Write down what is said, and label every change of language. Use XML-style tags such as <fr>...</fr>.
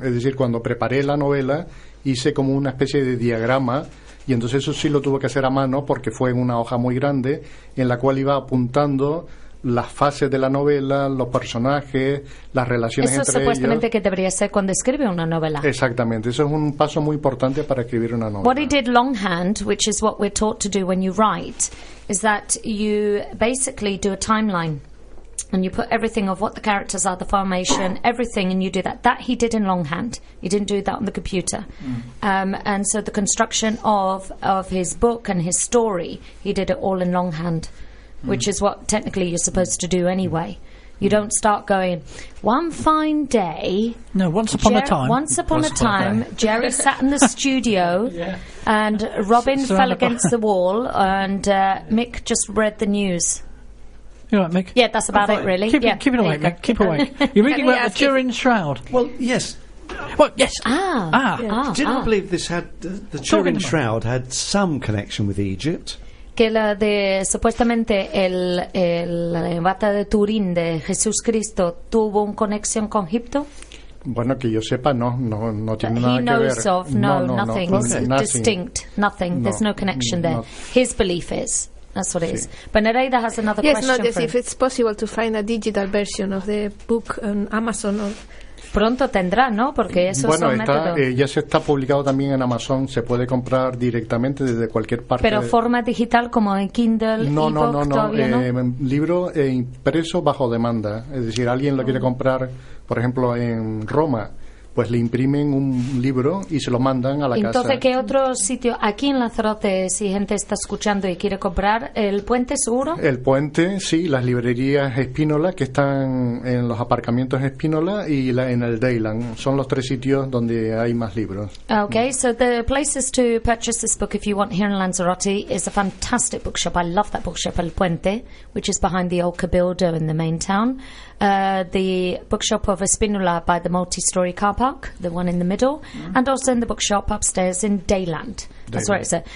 <es>Es decir, cuando preparé la novela, hice como una especie de diagrama, y entonces eso sí lo tuve que hacer a mano, porque fue en una hoja muy grande, en la cual iba apuntando las fases de la novela, los personajes, las relaciones entre ellos. Eso supuestamente que debería ser cuando escribe una novela. Exactamente, eso es un paso muy importante para escribir una novela.</es> <en>What he did longhand, which is what we're taught to do when you write, is that you basically do a timeline and you put everything of what the characters are, the formation, everything, and you do that. That he did in longhand. He didn't do that on the computer. And so the construction of his book and his story, he did it all in longhand. Which is what technically you're supposed to do anyway. You don't start going, one fine day. No, once upon a time. Once upon a time, Jerry sat in the studio and Robin fell against the wall and Mick just read the news. You all right, Mick? Yeah, that's about it, really. Keep it away, Mick. Keep away. You're reading about the Turin Shroud. Well, yes. Yes. Did I believe this had the Turin Shroud had some connection with Egypt?</en> <es>que la de supuestamente el bata de Turín de Jesús Cristo tuvo una conexión con Egipto. Bueno, que yo sepa, no tiene nada que ver.</es> <en>There's no connection there. His belief is. That's what it is. But Nereida has another question. Yes, if it's possible to find a digital version of the book on Amazon or...</en> <es>Pronto tendrá, ¿no? Porque eso bueno, es un está, método. Ya se está publicado también en Amazon. Se puede comprar directamente desde cualquier parte. ¿Pero forma digital como en Kindle, no, e-book, no, no, todavía no? Libro impreso bajo demanda. Es decir, alguien lo quiere comprar, por ejemplo, en Roma, pues le imprimen un libro y se lo mandan a la Entonces, casa. Entonces, ¿qué otro sitio? Aquí en Lanzarote, si gente está escuchando y quiere comprar, ¿el puente seguro? El puente, sí, las librerías Espínola, que están en los aparcamientos Espínola y en el Dayland. Son los tres sitios donde hay más libros.</es> <en>Okay, so the places to purchase this book if you want here in Lanzarote is a fantastic bookshop. I love that bookshop, El Puente, which is behind the old Cabildo in the main town. The bookshop of Espínola by the multi-story car park, the one in the middle, and also in the bookshop upstairs in Dayland. That's where it's at.</en>